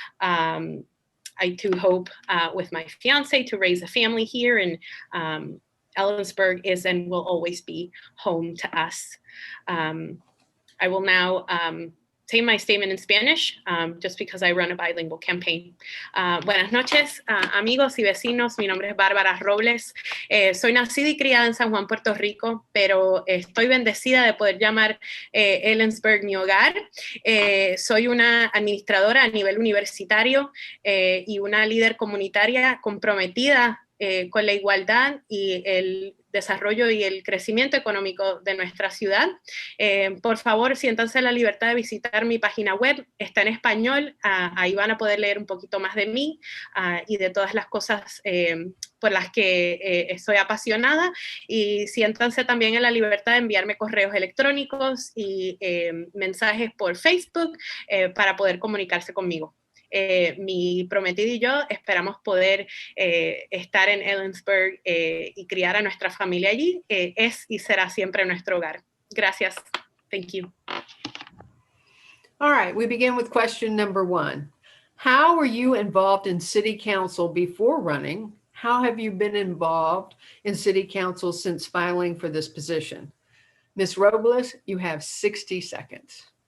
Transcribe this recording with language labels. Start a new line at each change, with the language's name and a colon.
English: I do hope with my fiance to raise a family here, and Ellensburg is and will always be home to us. I will now say my statement in Spanish, just because I run a bilingual campaign.
Spanish: Buenas noches, amigos y vecinos. Mi nombre es Bárbara Robles. Soy nacida y criada en San Juan, Puerto Rico, pero estoy bendecida de poder llamar Ellensburg mi hogar. Soy una administradora a nivel universitario y una líder comunitaria comprometida con la igualdad y el desarrollo y el crecimiento económico de nuestra ciudad. Por favor, siéntanse la libertad de visitar mi página web, está en español, ahí van a poder leer un poquito más de mí y de todas las cosas por las que estoy apasionada, y siéntanse también en la libertad de enviarme correos electrónicos y mensajes por Facebook para poder comunicarse conmigo. Mi prometido y yo esperamos poder estar en Ellensburg y criar a nuestra familia allí. Es y será siempre nuestro hogar.
English: Gracias. Thank you. All right, we begin with question number 1. How were you involved in city council before running? How have you been involved in city council since filing for this position? Ms. Robles, you have 60 seconds.